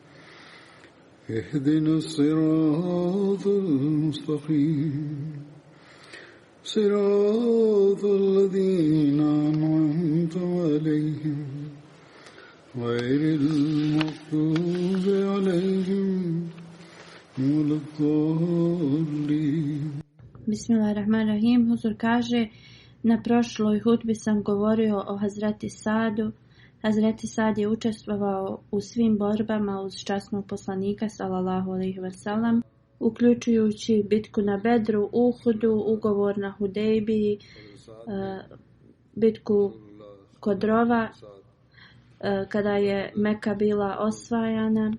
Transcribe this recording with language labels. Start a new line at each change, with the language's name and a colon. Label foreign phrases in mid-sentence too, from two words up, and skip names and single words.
Arabic: اهدنا الصراط المستقيم صراط الذين أنعمت عليهم غير المغضوب عليهم ولا الضالين. Bismillahirrahmanirrahim.
Bosnian: Huzur kaže, na prošloj hutbi sam govorio o Hazreti Sadu. Hazreti Sad je učestvovao u svim borbama uz časnog poslanika
Arabic: صلى الله عليه وسلم,
Bosnian: uključujući bitku na Bedru, Uhudu, ugovor na Hudejbiji, bitku kod Rova, kada je Meka bila osvajana.